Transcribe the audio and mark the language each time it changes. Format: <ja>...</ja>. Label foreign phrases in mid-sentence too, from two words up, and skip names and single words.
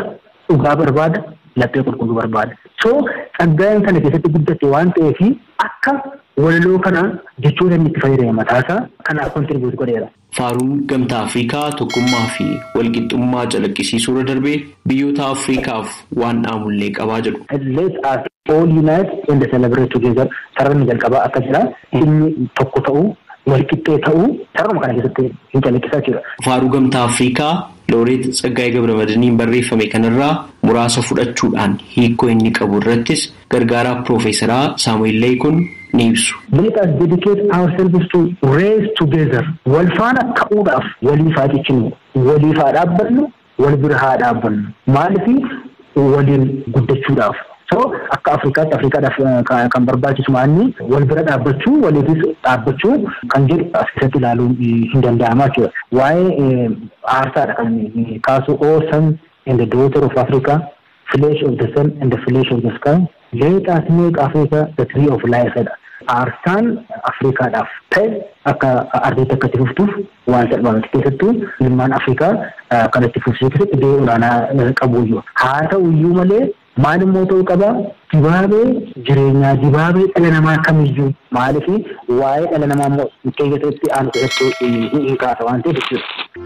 <om>Dhugaa barbaada, laphee qulqulluu barbaada. So Tsaggaayeen kana keessatti guddate waan ta'eef akka walaloo kana jechoota inni itti fayyadame mataasaa kanaaf kontribuut godheera. Faaruun gamtaa Afrikaa tokkummaa fi walqixxummaa calaqqisiisuu irra darbee biyyoota Afrikaaf waan dhaamullee qabaa jedhu.</om> <en>Let us all unite and celebrate together.</en> <om>Sararni jalqabaa akka jira inni tokko ta'uu walqixxee ta'uu sararuma kana keessatti hin calaqqisaa jira. Faaruu gamtaa Afrikaa Looreet Tsaggaayee Gabramadiiniin barreeffame kanarraa muraasa fudhachuudhaan hiikoo inni qabu irrattis gargaaraa Piroofeesaraa Saamu'eel Leeyikun ni ibsu.</om> <en>Let us dedicate ourselves to raise together.</en> <om>Wal faana ka'uudhaaf waliif haa cichinu, waliif haa dhaabbannu, wal bira haa dhaabbannu. Maaliif waliin guddachuudhaaf. So akka Afrikaadhaaf kan barbaachisu maanni wal bira dhaabbachuu, waliifis dhaabbachuu kan jedhu as keessatti ilaaluun hin danda'amaa jechuudha. Waa'ee aarsaadha kan kaasu</om> <en>O Son and the Daughter of Africa, Flesh of the Sun and the Flesh of the Sky. Let us make Africa the tree of life.</en> <om>Aarsaan Afrikaadhaaf ta'e akka ardeetti akka itti fuftuuf waan salphaamatti keessattuu ilmaan Afrikaa kan itti fufsiisuu keessatti gahee olaanaa qabuyyuu. Haa ta'uyyuu malee maal immoo ta'uu qaba? Dibaabee jireenyaa, dibaabee dhala namaa kamiyyuu maaliif waa'ee dhala namaa immoo keessatti aanu keessattuu hin kaasa waan ta'eef jechuudha.</om>